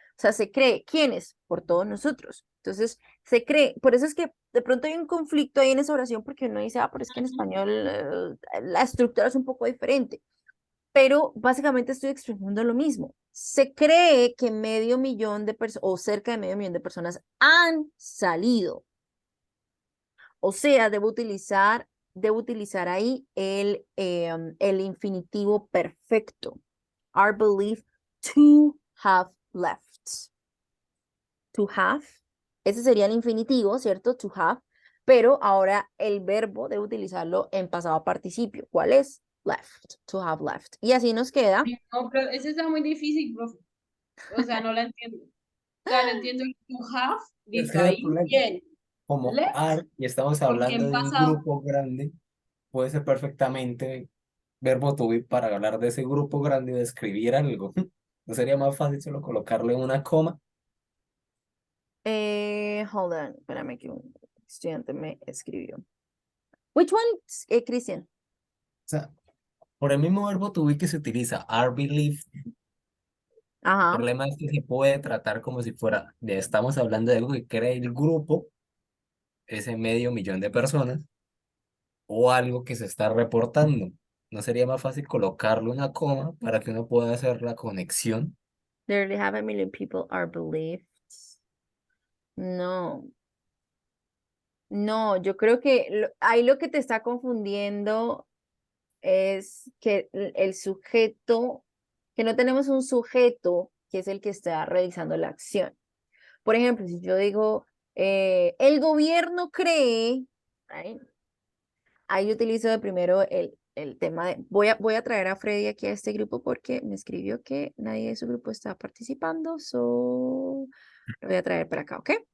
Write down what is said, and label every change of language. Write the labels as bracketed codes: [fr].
[es] O sea, se cree, ¿quiénes? Por todos nosotros. Entonces, se cree, por eso es que de pronto hay un conflicto ahí en esa oración porque uno dice, pero es que en español la estructura es un poco diferente, pero básicamente estoy expresando lo mismo. Se cree que medio millón de personas o cerca de medio millón de personas han salido. O sea, debo utilizar ahí el infinitivo perfecto. [en] Are believed to have left. To have. [es] Ese sería el infinitivo, ¿cierto? [en] To have. [es] Pero ahora el verbo debo utilizarlo en pasado participio. ¿Cuál es? Left. [en] To have left. [es] Y así nos queda. No, pero ese está muy difícil, profe. O sea, no la entiendo. O sea, no entiendo el to have, Es listo, que es el ahí, problema. bien. Como [en] Left, [es] are, y estamos porque hablando en de un pasado. grupo grande, puede ser perfectamente verbo to be para hablar de ese grupo grande y describir algo. ¿No sería más fácil solo colocarle una coma? [en] Hold on. [es] Espérame que un estudiante me escribió. [en] Which one, Cristian? [es] O sea, por el mismo verbo to be que se utiliza, are believed, el Ajá. problema es que se puede tratar como si fuera, estamos hablando de algo que crea el grupo, ese medio millón de personas, o algo que se está reportando. ¿No sería más fácil colocarle una coma para que uno pueda hacer la conexión? [en] Nearly half a million people are believed. [es] No. No, yo creo que ahí lo que te está confundiendo es que el sujeto, que no tenemos un sujeto que es el que está realizando la acción. Por ejemplo, si yo digo, el gobierno cree, right, ahí yo utilizo de primero el tema de, voy a traer a Freddy aquí a este grupo porque me escribió que nadie de su grupo está participando, so lo voy a traer para acá, ¿ok?